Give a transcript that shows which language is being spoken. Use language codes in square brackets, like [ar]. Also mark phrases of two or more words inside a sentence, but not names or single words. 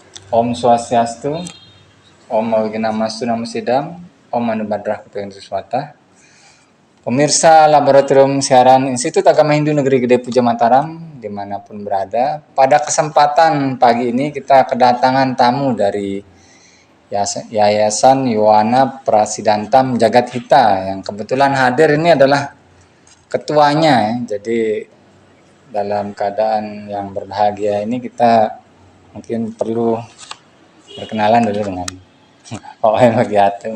[sa] Om Swastiastu, Om Awinamastu Namo Sidam, Om Anu Badrah Kuping Suswata. [id] Pemirsa Laboratorium Siaran Institut Agama Hindu Negeri Gede Puja Mataram, dimanapun berada, pada kesempatan pagi ini kita kedatangan tamu dari Yayasan Yowana Prasidantam Jagat Hita yang kebetulan hadir ini adalah ketuanya. Jadi dalam keadaan yang berbahagia ini kita mungkin perlu berkenalan dulu dengan Pak Wayan Bagiate.